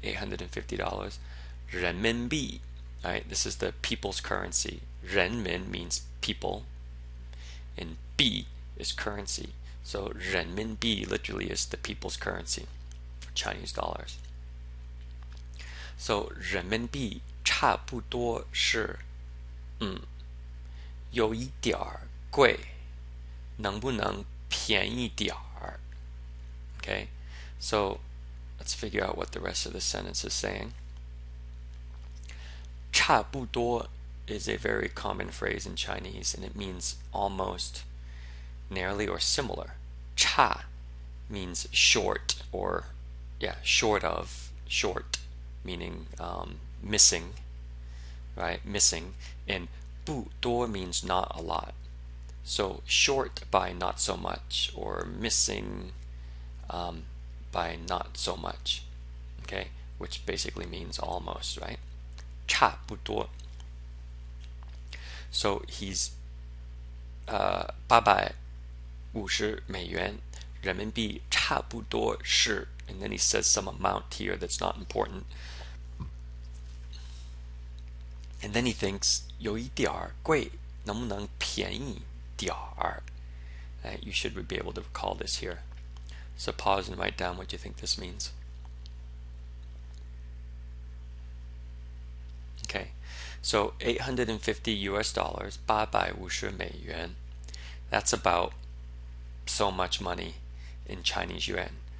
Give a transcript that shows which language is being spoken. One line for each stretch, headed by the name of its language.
English: $850. 人民币, right? This is the people's currency. 人民 means people, and 币 is currency. So 人民币 literally is the people's currency for Chinese dollars.
Chinese: So 人民币差不多是有一点儿贵，能不能便宜点儿?
English: Okay, so let's figure out what the rest of the sentence is saying. 差不多 is a very common phrase in Chinese, and it means almost, nearly, or similar. 差 means short, or short of, short, meaning missing, right? Missing. And 不多 means not a lot. So short by not so much, or missing by not so much, okay? Which basically means almost, right? 差不多. So he's 850美元,
Chinese: 人民币差不多是,
English: and then he says some amount here that's not important. And then he thinks
Chinese: 有一点儿贵, 能不能便宜点儿?
English: You should be able to recall this here. So pause and write down what you think this means. Okay, so $850 US, 850美元. That's about so much money in Chinese yuan.